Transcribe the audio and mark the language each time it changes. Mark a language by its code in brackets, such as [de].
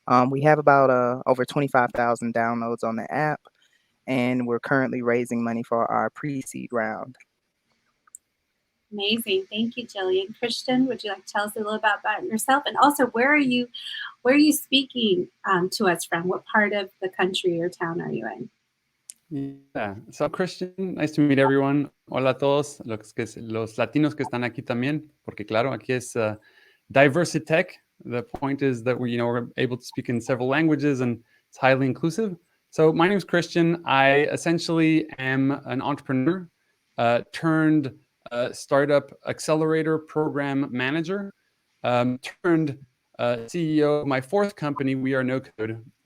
[en] We have about over 25,000 downloads on the app, and we're currently raising money for our pre-seed round. Amazing. Thank you, Jillian. Christian, would you like to tell us a little about yourself? And also, where are you speaking to us from? What part of the country or town are you in? Yeah, so I'm Christian. Nice to meet everyone. [es] Hola a todos, los latinos que están aquí también, porque claro, aquí es Diversitech. [en] The point is that we're able to speak in several languages and it's highly inclusive. So my name is Christian. I essentially am an entrepreneur turned startup accelerator program manager, turned CEO of my fourth company, We Are No Code.